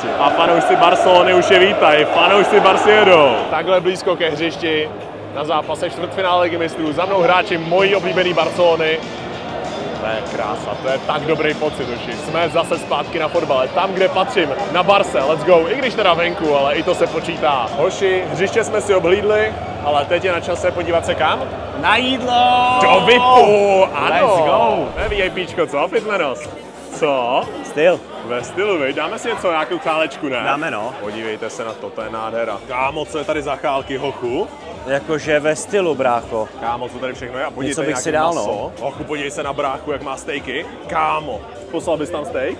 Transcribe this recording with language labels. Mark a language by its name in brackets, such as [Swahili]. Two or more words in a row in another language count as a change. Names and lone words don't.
[Czech] A fanoušci Barcelony už je vítají, fanoušci Barsi jedou. Takhle blízko ke hřišti na zápase čtvrtfinále Ligy mistrů. Za mnou hráči mojí oblíbený Barcelony. To je krása, to je tak dobrý pocit, hoši. Jsme zase zpátky na fotbale, tam, kde patřím, na Barse, [English] let's go. [Czech] I když teda venku, ale i to se počítá. Hoši, hřiště jsme si obhlídli, ale teď je na čase podívat se kam? Na jídlo! Do VIPu, ano. [English] Let's go. [Czech] To je VIPčko, co, Fitmenos? Co? Styl. Ve stylu, viď? Dáme si něco, nějakou chálečku, ne? Dáme, no. Podívejte se na to je nádhera. Kámo, co je tady za chálky, hochu? Jakože ve stylu, brácho. Kámo, co tady všechno je? A podívejte, bych si dal, no. Hochu, podívej se na bráchu, jak má stejky. Kámo, poslal bys tam steak?